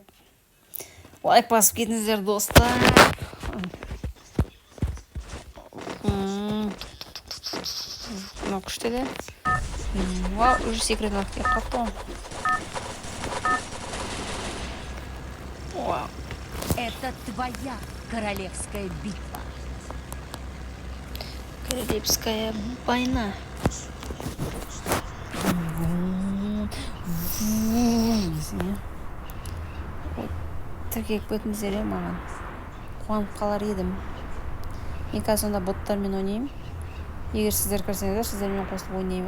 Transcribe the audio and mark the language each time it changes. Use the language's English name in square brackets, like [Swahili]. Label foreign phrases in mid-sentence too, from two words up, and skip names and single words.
[Kazakh] Лайк басып кетіңіздер, достар. Мынау күшті де. [Russian] Вау, уже секретный актив қапты. Вау. Это твоя королевская битва. Королевская война. [Kazakh] Тіркеліп кетіңіздер маған. Қуанып қалар едім. Мен қазір сонда боттармен ойнаймын. Егер сіздер кірсеңіздер, сіздермен қосылып ойнаймын.